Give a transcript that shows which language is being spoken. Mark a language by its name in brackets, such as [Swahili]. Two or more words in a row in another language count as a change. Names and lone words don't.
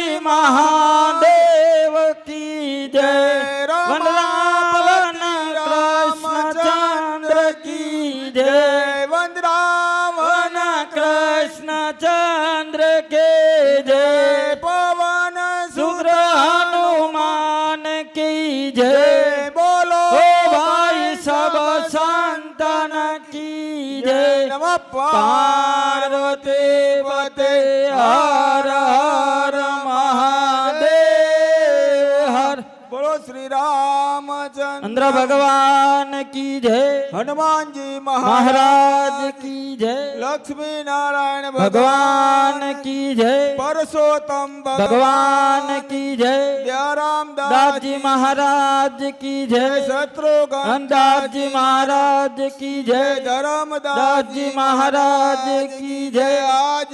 [Hindi] पति महादेव की जय, वनरावन कृष्णचंद्र की जय, વંદરાવન वन कृष्णचंद्र के जय, પવન शुद्र हनुमान की जय, બોલો ओ भाई सब संतन की जय, નમ पार्वती पते हर हर महादेव हर, बोलो श्री रामचंद्र चंद्र भगवान की जय, હનુમાનજી महाराज की जय, લક્ષ્મી નારાયણ भगवान की जय, પરસોત્તમ भगवान की जय, દયારામ दाजी महाराज की जय, શત્રુઘ્ન दाजी महाराज की जय, दाजी महाराज की जय, આજ